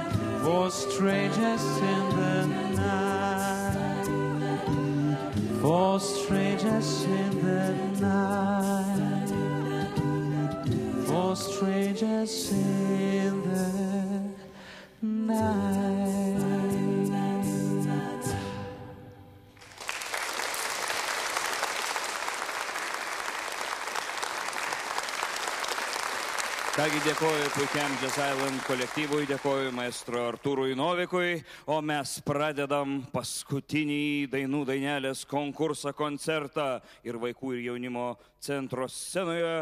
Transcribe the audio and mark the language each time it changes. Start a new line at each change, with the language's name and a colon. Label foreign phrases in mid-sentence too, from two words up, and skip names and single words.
English: For strangers in the night, for strangers in the night, for strangers in the night.
Lithuanian: Kągi, dėkoju puikiam Jazz Island kolektyvui, dėkoju maestro Artūrui Novikui, o mes pradedam paskutinį dainų dainelės konkursą koncertą ir vaikų ir jaunimo centro scenoje.